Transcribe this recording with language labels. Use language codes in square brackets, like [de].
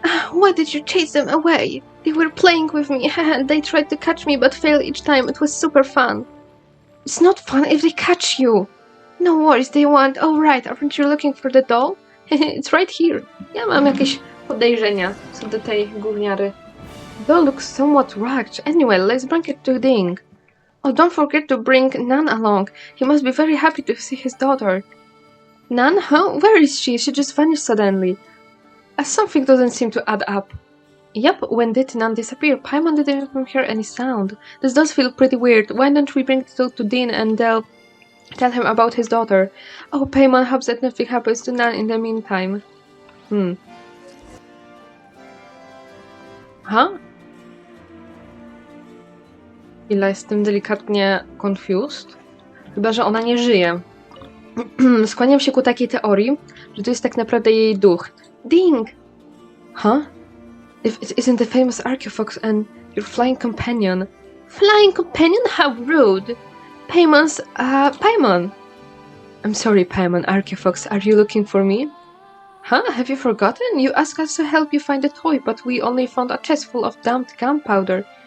[en] Why did you chase them away? They were playing with me, and they tried to catch me but failed each time. It was super fun. It's not fun if they catch you. No worries, they won't. Oh right, aren't you looking for the doll? It's right here. [pl] Ja mam jakieś podejrzenia co do tej gówniary. [en] The doll looks somewhat wrecked. Anyway, let's bring it to Ding. Oh, don't forget to bring Nan along. He must be very happy to see his daughter. Nan? Huh? Where is she? She just vanished suddenly. Something doesn't seem to add up. Yep, when did Nan disappear? Paimon didn't even hear any sound. This does feel pretty weird. Why don't we bring the doll to Dean and tell him about his daughter? Oh, Paimon hopes that nothing happens to Nan in the meantime. [pl] Ila jestem delikatnie confused. Chyba, że ona nie żyje. Skłaniam się ku takiej teorii, że to jest tak naprawdę jej duch. [en] Ding! If it isn't the famous Archeofox and your flying companion. Flying companion? How rude! Paimon! I'm sorry, Paimon, Archeofox, are you looking for me? Have you forgotten? You asked us to help you find a toy, but we only found a chest full of dumped gunpowder.